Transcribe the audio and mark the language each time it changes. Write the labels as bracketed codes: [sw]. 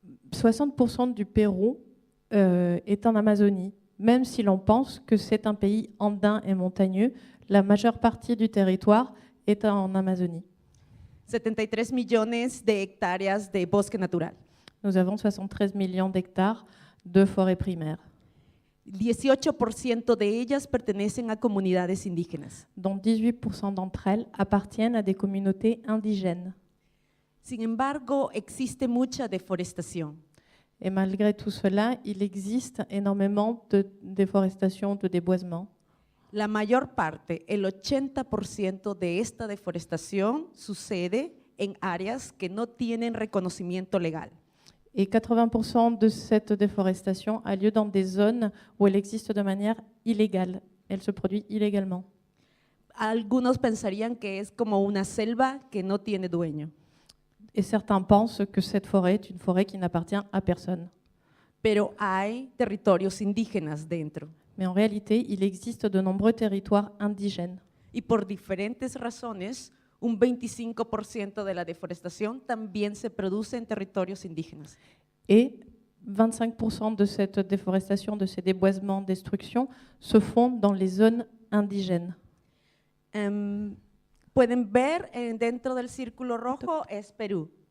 [fr] 60% du Pérou est en Amazonie. Même si l'on pense que c'est un pays andin et montagneux, la majeure partie du territoire est en Amazonie. [es] 73 millones de hectáreas de bosque natural. [fr] Nous avons 73 millions d'hectares de forêts primaires, [es] 18% de ellas pertenecen a comunidades indígenas. [fr] dont 18% d'entre elles appartiennent à des communautés indigènes. [es] Sin embargo, existe mucha deforestación. [fr] Et malgré tout cela, il existe énormément de déforestation, de déboisement. [es] La mayor parte, el 80% de esta deforestación sucede en áreas que no tienen reconocimiento legal. [fr] Et 80% de cette déforestation a lieu dans des zones où elle existe de manière illégale. Elle se produit illégalement. [es] Algunos pensarían que es como una selva que no tiene dueño, [fr] Et certains pensent que cette forêt est une forêt qui n'appartient à personne. [es] pero hay territorios indígenas dentro. [fr] Mais en réalité, il existe de nombreux territoires indigènes. [es] Y por diferentes razones, un 25% de la deforestación también se produce en territorios indígenas. [fr] Et 25% de cette déforestation, de ces déboisements, destructions, se font dans les zones indigènes. [es] Pueden ver dentro del círculo rojo es Perú.